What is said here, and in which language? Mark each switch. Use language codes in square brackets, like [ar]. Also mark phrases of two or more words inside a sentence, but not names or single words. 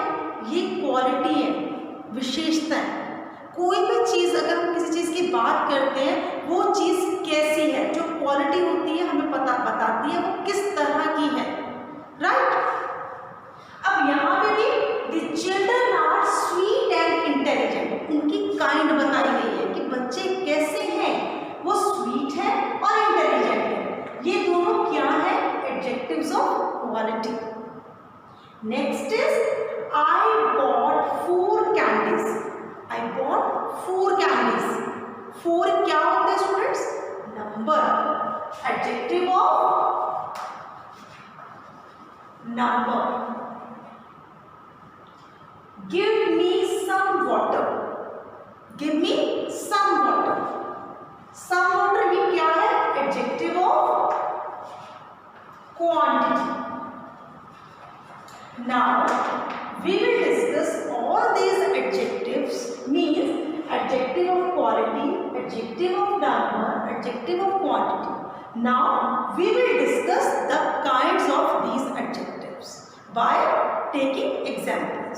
[hi] ये क्वालिटी है, विशेषता है. कोई भी चीज, अगर हम किसी चीज की बात करते हैं, वो चीज कैसी है, जो क्वालिटी होती है हमें पता बताती है वो किस तरह की है. राइट? अब यहाँ पे भी [en] the children are sweet and intelligent. [hi] उनकी काइंड बताई गई है कि बच्चे कैसे हैं, वो स्वीट है और इंटेलिजेंट है. ये दोनों क्या है? [en] adjectives of quality. next is I bought 4 candies. I bought 4 candies. [hi] 4 क्या होता है स्टूडेंट्स? [en] number. adjective of number. Give me some water. Give me some water. Some water [hi] ये क्या है? [en] adjective of quantity. Now we will discuss all these adjectives, means adjective of quality, adjective of number, adjective of quantity. Now we will discuss the kinds of these adjectives by taking examples.